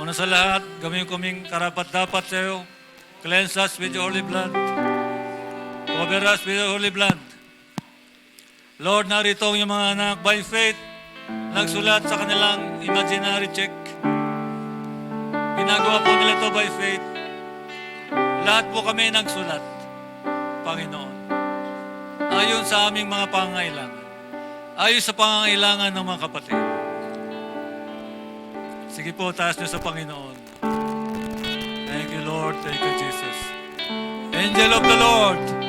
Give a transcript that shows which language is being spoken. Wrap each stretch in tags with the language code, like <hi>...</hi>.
<tl>Una sa lahat, gawin kaming karapat-dapat sa iyo.</tl> <en>Cleanse us with your holy blood. Cover us with your holy blood.</en> <tl>Lord, narito yung mga anak by faith, nagsulat sa kanilang imaginary check. Ginagawa po nila to by faith. Lahat po kami nagsulat, Panginoon. Ayon sa aming mga pangangailangan. Ayon sa pangangailangan ng mga kapatid. Sige po, taas niyo sa Panginoon.</tl> <en>Thank you, Lord. Thank you, Jesus. Angel of the Lord.</en>